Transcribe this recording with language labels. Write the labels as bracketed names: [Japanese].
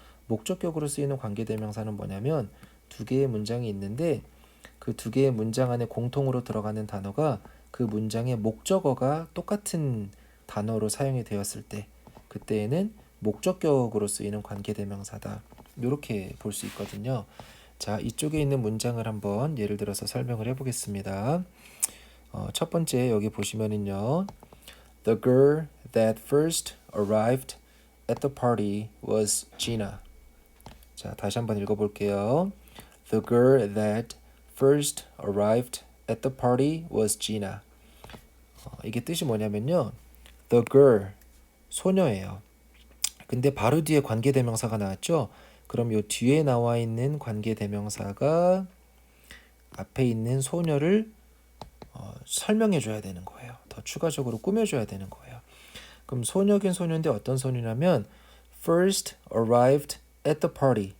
[Korean] 목적격으로 쓰이는 관계대명사는 뭐냐면 두 개의 문장이 있는데 그 두 개의 문장 안에 공통으로 들어가는 단어가 그 문장의 목적어가 똑같은 단어로 사용이 되었을 때, 그때에는 목적격으로 쓰이는 관계대명사다. 이렇게 볼 수 있거든요. 자, 이쪽에 있는 문장을 한번 예를 들어서 설명을 해보겠습니다. 첫 번째 여기 보시면은요. [English] The girl that first arrived at the party was Gina. [Korean] 자, 다시 한번 읽어볼게요. [English] The girl that first arrived at the party was Gina. [Korean] 이게 뜻이 뭐냐면요. [English] The girl, [Korean] 소녀예요. 근데 바로 뒤에 관계대명사가 나왔죠. 그럼 요 뒤에 나와 있는 관계대명사가 앞에 있는 소녀를 설명해 줘야 되는 거예요. 더 추가적으로 꾸며줘야 되는 거예요. 그럼 소녀긴 소녀인데 어떤 소녀냐면 [English] first arrived at the party.